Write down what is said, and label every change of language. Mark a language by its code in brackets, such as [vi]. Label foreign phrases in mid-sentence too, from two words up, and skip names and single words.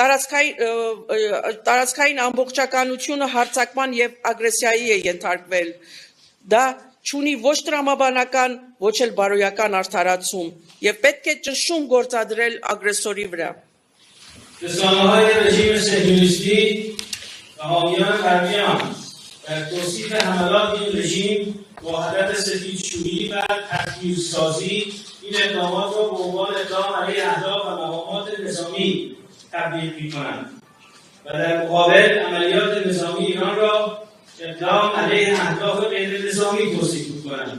[hy] տարածքային ամբողջականությունը հարձակման եւ ագրեսիայի է ենթարկվել։ Դա չունի ոչ տրամաբանական, ոչ էլ բարոյական արդարացում եւ պետք է ճնշում գործադրել ագրեսորի վրա։ [fa] رسانه‌های رژیم صهیونیستی و حامیان غربیان در توصیف حملات این رژیم با هدف سفیدشویی و تکفیرسازی این اقدامات را به عنوان اقدام علیه اهداف و مقامات نظامی تبدیل می‌کنند و در مقابل عملیات نظامی ایران را اقدام علیه اهداف غیر نظامی توصیف می‌کنند.